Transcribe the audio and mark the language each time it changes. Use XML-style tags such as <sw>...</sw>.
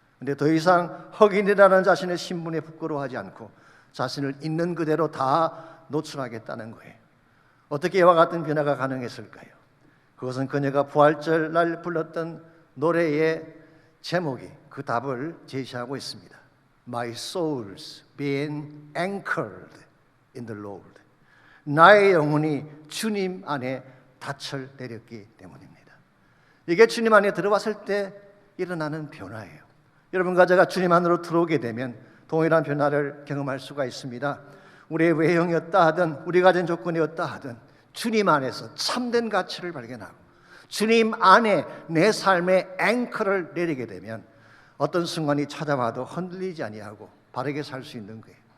<ko>그런데 더 이상 흑인이라는 자신의 신분에 부끄러워하지 않고 자신을 있는 그대로 다 노출하겠다는 거예요. 어떻게 이와 같은 변화가 가능했을까요? 그것은 그녀가 부활절 날 불렀던 노래의 제목이 그 답을 제시하고 있습니다.</ko> <en>My soul's been anchored in the Lord.</en> <ko>나의 영혼이 주님 안에 닻을 내렸기 때문입니다. 이게 주님 안에 들어왔을 때 일어나는 변화예요. 여러분과 제가 주님 안으로 들어오게 되면 동일한 변화를 경험할 수가 있습니다. 우리의 외형이었다 하든 우리 가진 조건이었다 하든 주님 안에서 참된 가치를 발견하고 주님 안에 내 삶의 앵커를 내리게 되면 어떤 순간이 찾아와도 흔들리지 아니하고 바르게 살 수 있는 거예요.</ko>